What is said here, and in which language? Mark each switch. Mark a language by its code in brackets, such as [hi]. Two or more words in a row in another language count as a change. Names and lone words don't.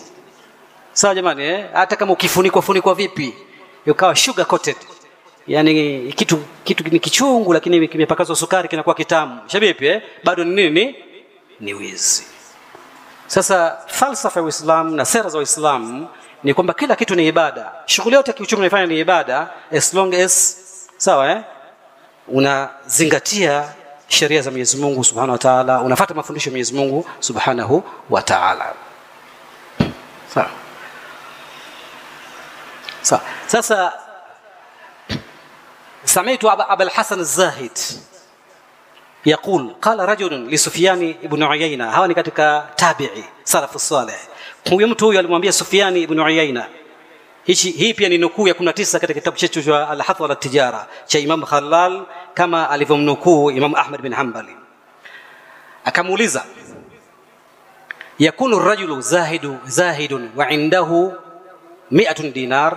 [sw] Sawa jamani, hata kama ukifunikwa vipi, ukawa [en] sugar coated, [sw] yani kitu ni kichungu lakini kimepakazwa sukari kinakuwa kitamu, shabipi bado ni nini? Ni wizi. Sasa falsafa ya Uislamu na sera za Uislamu ni kwamba kila kitu ni ibada. Shughuli yote ya kiuchumi unayofanya ni ibada [en] as long as [sw] sawa unazingatia sheria za Mwenyezi Mungu [ar] سبحانه وتعالى, [sw] unafuata mafundisho ya Mwenyezi Mungu [ar] سبحانه وتعالى. [sw] Sawa. [ar] Sasa سمعت أبا الحسن الزاهد يقول قال رجل لسفيان ابن عيينة. [sw] hawa ni katika [ar] تابعي سلف صالح. [sw] Huyo mtu huyo alimwambia Sufyan ibn Uyayna, hii pia ni nukuu ya 19 katika kitabu chetu cha Al-Hath wal Tijara cha Imam Khallal, kama alivyomnukuu Imam Ahmad bin Hanbali. [ar] Akamuuliza, يكون الرجل زاهد وعنده 100 دينار.